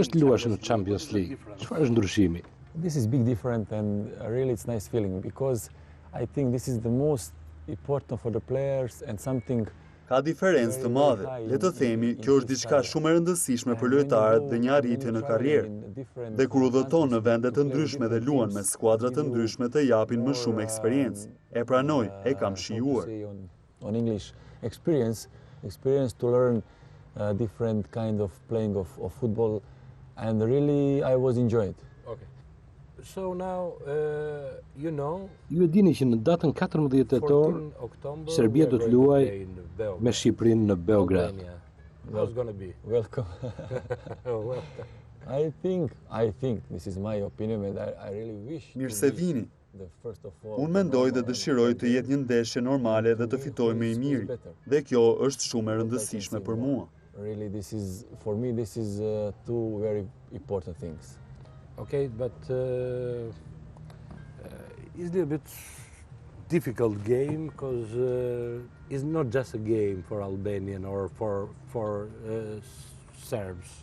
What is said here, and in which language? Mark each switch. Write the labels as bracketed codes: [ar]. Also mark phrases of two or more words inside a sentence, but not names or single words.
[sq] Si është luash në Champions League? Çfarë është ndryshimi? [en] This is big different and really it's nice feeling because I think this is the most important for the players and something. [sq] Ka diferencë të madhe. Le të themi, kjo është diçka shumë e rëndësishme për lojtarët dhe një arritje në karrierë. Dhe kur udhëton në vende të ndryshme dhe luan me skuadra të ndryshme të japin më shumë eksperiencë. E pranoj, e kam shijuar. [en] On English, experience to learn different kind of playing of football, and really I was enjoying it. Okay. So now, you know, [sq] Ju e dini që në datën 14 tetor, Serbia do të luaj me Shqipërinë në Beograd. [en] How's gonna be? Welcome. Welcome. I think this is my opinion, and I really wish. [sq] Mirë se vini. Unë mendoj dhe dëshiroj të jetë një ndeshje normale dhe të fitojmë i miri. Dhe kjo është shumë e rëndësishme për mua. [en] Really, for me, this is two very important things. Okay, but it's a bit difficult game because it's not just a game for Albanian or for Serbs.